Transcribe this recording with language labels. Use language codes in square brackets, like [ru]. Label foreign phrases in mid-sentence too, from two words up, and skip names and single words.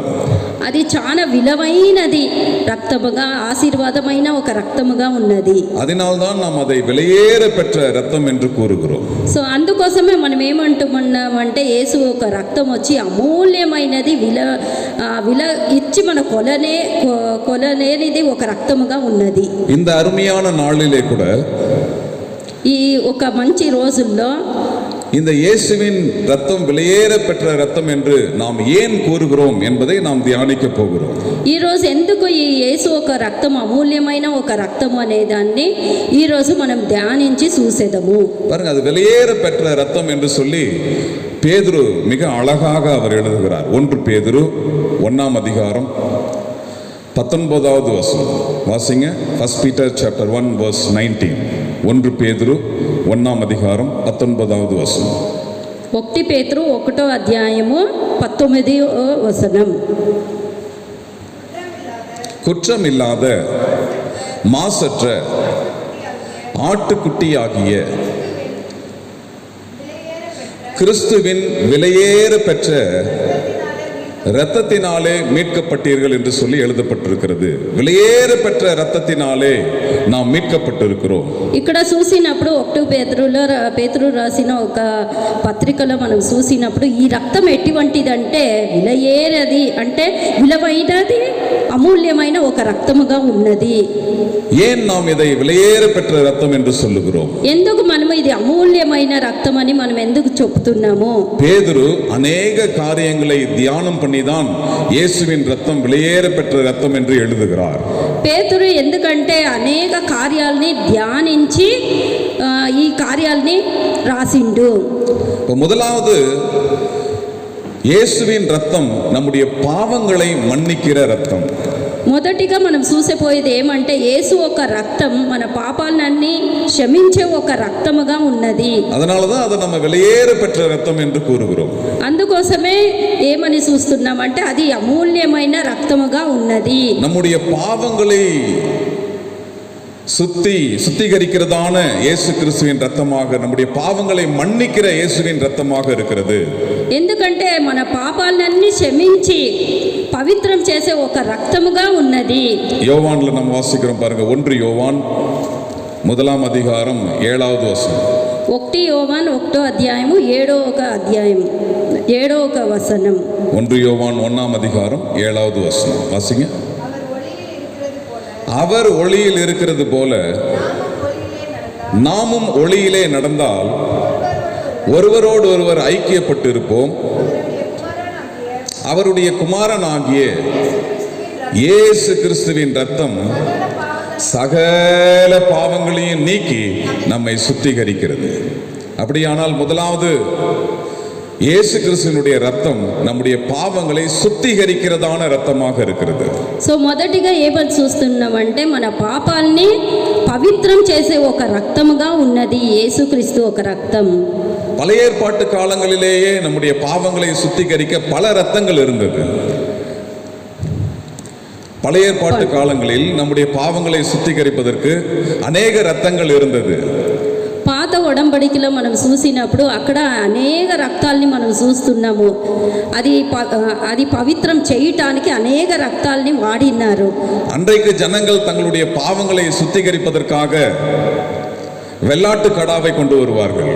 [te] అది చాలా విలువైనది రక్తముగా, ఆశీర్వాదమైన ఒక రక్తముగా ఉన్నది. [ta] அதனால்தான் நாம் அதை விலையேற பெற்ற ரத்தம் என்று கூறுகிறோம். [te] సో అందుకోసమే మనం ఏమంటున్నామంటే యేసు ఒక రక్తం వచ్చి అమూల్యమైనది, విల ఇచ్చి మన కొలలేనిది ఒక రక్తముగా ఉన్నది. [ta] இந்த அருமையான நாளிலே கூட [te] ఈ ఒక మంచి రోజుల్లో [ta] இந்த இயேசுவின் ரத்தம் விலையேற பெற்ற ரத்தம் என்று நாம் ஏன் கூறுகிறோம் என்பதை நாம் தியானிக்க போகிறோம். [te] ఈరోజు ఎందుకు ఈ యేసు ఒక రక్తం అమూల్యమైన ఒక రక్తం అనే దాన్ని ఈరోజు మనం ధ్యానించి చూసేదము. [ta] பாருங்க, அது விலையேற பெற்ற ரத்தம் என்று சொல்லி பேதுரு மிக அழகாக அவர் எழுதுகிறார். 1 பேதுரு 1ஆம் அதிகாரம் 19வது வசனம் வாசிங்க. [en] 1 Peter chapter 1 verse 19. [ta] 1 பேதுரு 1ஆம் அதிகாரம் 19வது வசனம். [te] 1 పేతురు 1వ అధ్యాయము 19వ వచనం. [ta] குற்றமில்லாத மாசற்ற ஆட்டுக்குட்டியாகிய கிறிஸ்துவின் விலையேற பெற்ற இரத்தத்தினாலே மீட்கப்பட்டீர்கள் என்று சொல்லி எழுதப்பட்டிருக்கிறது. விலையேற பெற்ற இரத்தத்தினாலே நாம் மீட்கப்பட்டிருக்கிறோம். [te] ఇక్కడ చూసినప్పుడు 1 పేతురు రాసిన ఒక పత్రికలో మనం చూసినప్పుడు ఈ రక్తం ఎటువంటిదంటే విలయేరది, అంటే విలువైనది, అమూల్యమైన ఒక రక్తముగా ఉన్నది. [ta] ஏன் நாம் இதை விலையேற பெற்ற இரத்தம் என்று சொல்லுகிறோம்? [te] ఎందుకు మనము ఇది అమూల్యమైన రక్తం అని మనం ఎందుకు చెప్తున్నాము? [ta] பேதுரு அநேக காரியங்களை தியானம் பண்ணிதான் இயேசுவின் ரத்தம் விலையேற பெற்ற ரத்தம் என்று எழுதுகிறார். [te] పేతురు ఎందుకంటే అనేక కార్యాలని ధ్యానించి ఈ కార్యాలని రాసిండు. [ta] முதலாவது, இயேசுவின் ரத்தம் நம்முடைய பாவங்களை மன்னிக்கிற ரத்தம். [te] మొదటిగా మనం చూసేపోయేది ఏమంటే యేసు ఒక రక్తం మన పాపాలన్నీ క్షమించే ఒక రక్తముగా ఉన్నది. [ta] அதனாலதான் அதை நம்ம விலையேற பெற்ற ரத்தம் என்று கூறுகிறோம். [te] అందుకోసమే ఏమని చూస్తున్నామంటే అది అమూల్యమైన రక్తముగా ఉన్నది. [ta] நம்முடைய பாவங்களை சுத்திகரிக்கிறதான இயேசு கிறிஸ்துவின் ரத்தமாக, நம்முடைய பாவங்களை மன்னிக்கிற இயேசுவின் ரத்தமாக இருக்கிறது. [te] ఎందుకంటే మన పాపాలన్నీ క్షమించి పవిత్రం చేసే ఒక రక్తముగా ఉన్నది. [ta] யோவான்ல நம்ம வாசிக்கிறோம் பாருங்க. 1 யோவான் 1 அதிகாரம் 7வது வசனம். [te] 1 యోవాను 1వ అధ్యాయము 7వ వచనం. [ta] 1 யோவான் 1 அதிகாரம் 7வது வசனம் வாசிங்க. அவர் ஒளியில் இருக்கிறது போல நாமும் ஒளியிலே நடந்தால் ஒருவரோடு ஒருவர் ஐக்கியப்பட்டு இருப்போம். அவருடைய குமாரனாகிய இயேசு கிறிஸ்துவின் ரத்தம் சகல பாவங்களையும் நீக்கி நம்மை சுத்திகரிக்கிறது. அப்படியானால் முதலாவது, இயேசு கிறிஸ்துவினுடைய ரத்தம் நம்முடைய பாவங்களை சுத்திகரிக்கிறதான ரத்தமாக இருக்கிறது. [te] సో మొదటిగా ఏమని చూస్తున్నామంటే మన పాపాల్ని పవిత్రం చేసే ఒక రక్తముగా ఉన్నది యేసుక్రీస్తు ఒక రక్తం. [ta] பழைய ஏற்பாட்டு காலங்களிலேயே நம்முடைய பாவங்களை சுத்திகரிக்க பல ரத்தங்கள் இருந்தது. பழைய ஏற்பாட்டு காலங்களில் நம்முடைய பாவங்களை சுத்திகரிப்பதற்கு அநேக ரத்தங்கள் இருந்தது. [te] పాత ఒడంబడికలో మనం చూసినప్పుడు అక్కడ అనేక రక్తాల్ని మనం చూస్తున్నాము. అది పవిత్రం చేయటానికి అనేక రక్తాల్ని వాడినారు. [ta] அன்றைக்கு ஜனங்கள் தங்களுடைய பாவங்களை சுத்திகரிப்பதற்காக வெள்ளாட்டு கடாவை கொண்டு வருவார்கள்.